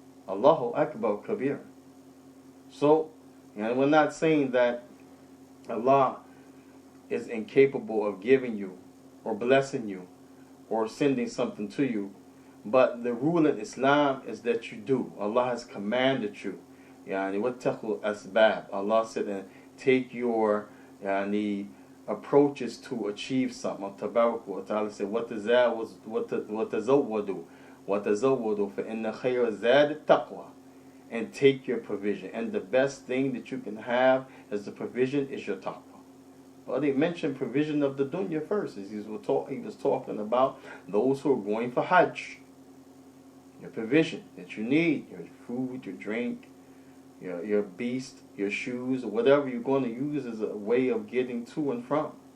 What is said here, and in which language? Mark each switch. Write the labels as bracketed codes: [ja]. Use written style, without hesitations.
[en] Allahu Akbar Kabir. So, and we're not saying that Allah is incapable of giving you or blessing you or sending something to you, but the rule in Islam is that you do. Allah has commanded you. Yani wattaqu asbab. Allah said, and take your approaches to achieve something. [ar] Tabarak wa ta'ala [en] said, [ar] وَتَزَوَّدُوا فَإِنَّ خَيْرَ الزَّادِ التَّقْوَى. [en] And take your provision. And the best thing that you can have as the provision is your taqwa. Well, they mentioned provision of the dunya first. He was talking about those who are going for Hajj. Your provision that you need, your food, your drink, your beast, your shoes, or whatever you're going to use as a way of getting to and from.